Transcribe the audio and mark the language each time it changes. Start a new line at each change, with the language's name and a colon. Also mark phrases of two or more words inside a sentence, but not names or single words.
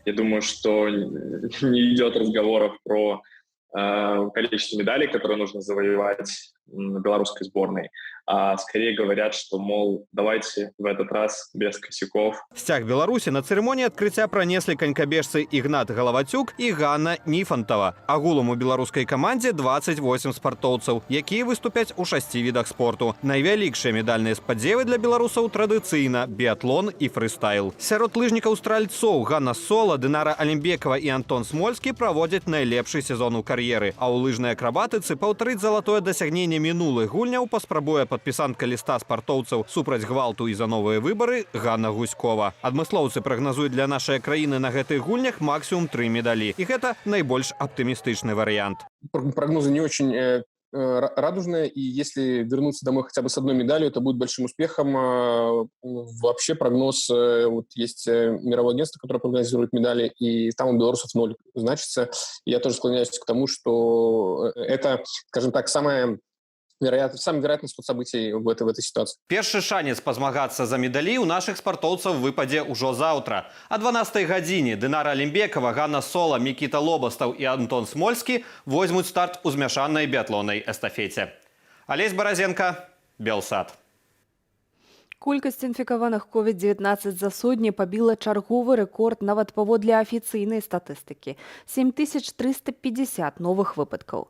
Russian: Я думаю, что не идет разговоров про количество медалей, которые нужно завоевать белорусской сборной, а скорее говорят, что, мол, давайте в этот раз без косяков.
Belarusian: Сцяг Беларусі на цырымоніі адкрыцця пранеслі канькабежцы Ігнат Галавацюк і Ганна Ніфантава. Агулам у беларускай камандзе 28 спартоўцаў, якія выступяць у 6 відах спорту. Найвялікшыя медальныя спадзевы для беларусаў традыцыйна біятлон і фрыстайл. Сярод лыжнікаў-стральцоў Ганна Сола, Дынара Алімбекава і Антон Смольскі праводзяць найлепшы сезон у кар'еры, а ў лыжнай акрабатыцы паўтарыць залатое дасягненне мінулых гульняў паспрабуе падпісантка ліста спартоўцаў супраць гвалту і за новыя выбары Ганна Гуськова. Адмыслоўцы прагназуюць для нашай краіны на гэтых гульнях максимум 3 медалі. І гэта найбольш аптымістычны варыянт.
Russian: Прогнозы не очень радужная, и если вернуться домой хотя бы с одной медалью, это будет большим успехом. Вообще прогноз, вот есть мировое агентство, которое прогнозирует медали, и там у белорусов 0 значится. Я тоже склоняюсь к тому, что это, скажем так, самый вероятный исход событий в этой ситуации.
Belarusian: Першы шанец пазмагацца за медалі ў нашых спартоўцаў выпадзе ўжо заўтра. А 12 гадзіне Дынара Алімбекава, Ганна Сола, Мікіта Лобастаў і Антон Смольскі возьмуць старт у змяшанай біятлоннай эстафеце. Алесь Баразенка, Белсат. Колькасць інфікаваных COVID-19 за сотні пабіла чарговы рэкорд нават паводле афіцыйнай статыстыкі – 7350 новых выпадкаў.